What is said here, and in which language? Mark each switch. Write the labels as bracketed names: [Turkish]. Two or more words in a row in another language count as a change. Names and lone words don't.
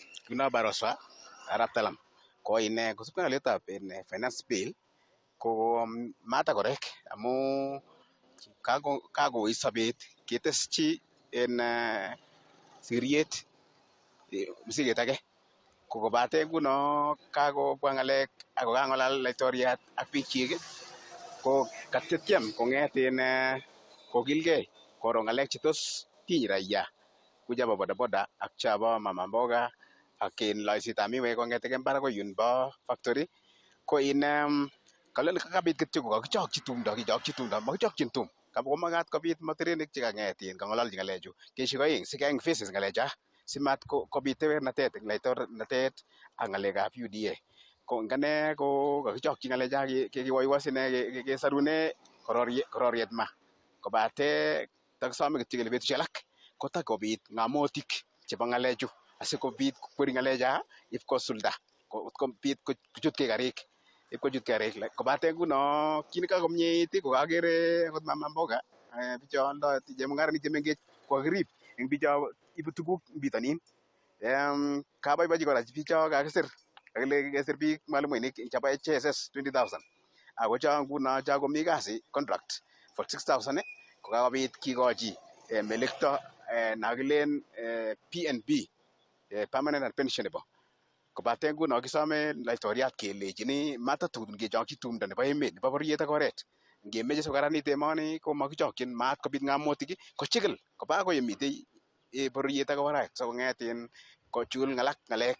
[Kalenjin] Kuna Baroswa Arap Talam ko ine kosubkei ng'alyotab [English] finance bill [Kalenjin] ko mata korek amu kakouit sobet keteschi en siriet msiget age ko kobate nguno kakobwa ng'alek ako kang'olal laitoriat ak biikchik ko katyem kong'et en kokilgei koro ng'alek chetos tiny raia ku chebo bodaboda ak chabo mama mboga ak loisetab miwek kong'etege mbar akoi yun bo factory ko in kalel kakabit kityo ko kakichokchi tumdo makichokchin tum ko makat kobit motirenik chekang'etin kang'ololchi ng'alechu keshik oeng sikeng faces ng'alecha simat kobit tewernatet eng laitornatet ak ng'alekab UDA. Ko ngane ko kakichokchi ng'alecha kekiwoiwas ine kesarune kororiet ma kobate takisome kityo kele betusiek alak kotakobit ng'amotik chebo ng'alechu asikobit kweri ng'alecha ipkosulda kobit kochutkei karik kobate nguno kit nekakomyeit ko kakere akot mama mboga bicho aldoi chemung'arainik chemengech kokakirib eng bicho ibu tuguk bitonin. Kaboibochi kora bicho kakisir kakile kesir biik mwalimuinik chebo HSS 20,000 ako cho nguno cho komi kasi [English] contract for [Kalenjin] 6,000 ko kakobit kikochi melekto nakilen PNB [English] permanent and pensionable [Kalenjin] kobate nguno kisome laitoriat kelechini matatun kechokchi tumdo nebo emet nebo bororiet ak oret ngemeche sikokaranit emoni ko makichokchin maat kobit ng'amotik kochikil koba akoi yemitei bororiet ak oret sikong'et kochul ng'alek.